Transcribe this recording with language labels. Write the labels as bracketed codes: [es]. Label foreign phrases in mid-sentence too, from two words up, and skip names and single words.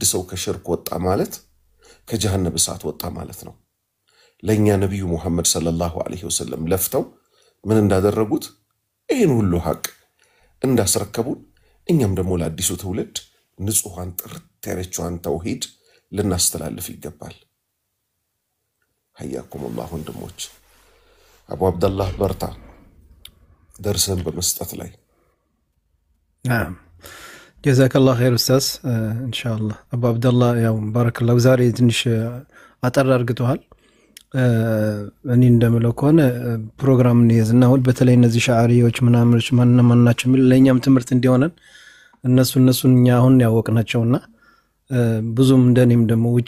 [am] ሰው ከሽርክ ወጣ ማለት ከጀሃነም እሳት ወጣ ማለት ነው። ለኛ ነብዩ መሐመድ [ar] صلى الله عليه وسلم [am] ለፍተው ምን እንዳደረጉት ይሄን ሁሉ ሐቅ እንዳስረከቡን እኛም ደግሞ ለአዲሱ ትውልድ ንጹሃን ጥርት ያለችዋን ተውሂድ ልናስተላልፍ ይገባል። [ar] حياكم الله [am] ወንድሞች። አቡ አብደላህ በርታ ደርሰን በመስጠት ላይ። [ar] نعم جزاك الله خير استاذ ان شاء الله ابو عبد الله [am] ያው [ar] بارك الله [am] ዛሬ ትንሽ አጠር አድርገዋል። እኔ እንደምለው ከሆነ ፕሮግራም እንይዝና ሁሉ በተለይ እነዚህ ሻዓሪዎች ምናምኖች ማንናቸው ለኛም ትምህርት እንዲሆነን እነሱን እኛ አሁን ያወቅናቸውና ብዙም እንደኔም ደግሞ ውጭ